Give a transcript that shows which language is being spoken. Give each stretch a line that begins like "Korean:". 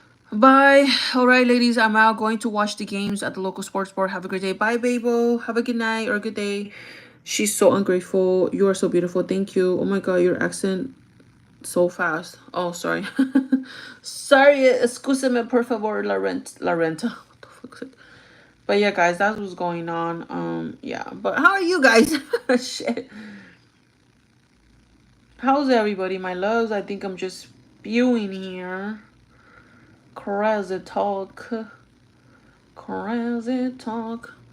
English: Bye. All right, ladies, I'm out going to watch the games at the local sports bar. Have a great day. Bye, Babel. Have a good night or a good day. She's so ungrateful. You are so beautiful. Thank you. Oh my God, your accent so fast. Oh, sorry. Sorry.
Spanish: Excúseme, por favor, la renta.
English: What the fuck is it? But yeah, guys, that's what's going on. Yeah. But how are you guys? Shit. How's everybody, my loves? I think I'm just spewing here. Crazy talk. Crazy talk.